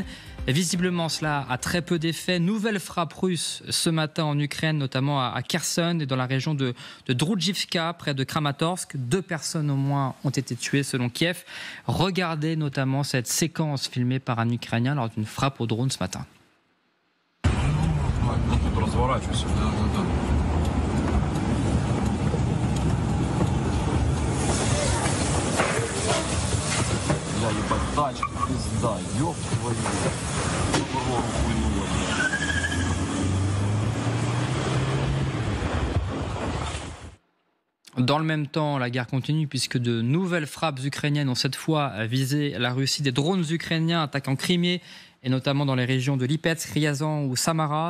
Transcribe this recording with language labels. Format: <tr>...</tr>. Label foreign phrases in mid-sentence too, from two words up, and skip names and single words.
<fr>Et visiblement cela a très peu d'effet. Nouvelle frappe russe ce matin en Ukraine, notamment à Kherson et dans la région de Droudjivka, près de Kramatorsk. 2 personnes au moins ont été tuées selon Kiev. Regardez notamment cette séquence filmée par un Ukrainien lors d'une frappe au drone ce matin.</fr> <ru>Разворачивайся. Да. Бля, ебать, тачка, пизда, ёб твою. Хуйнула, бля.</ru> <fr>Dans le même temps, la guerre continue puisque de nouvelles frappes ukrainiennes ont cette fois visé la Russie. Des drones ukrainiens attaquent en Crimée et notamment dans les régions de Lipetsk, Ryazan ou Samara.</fr>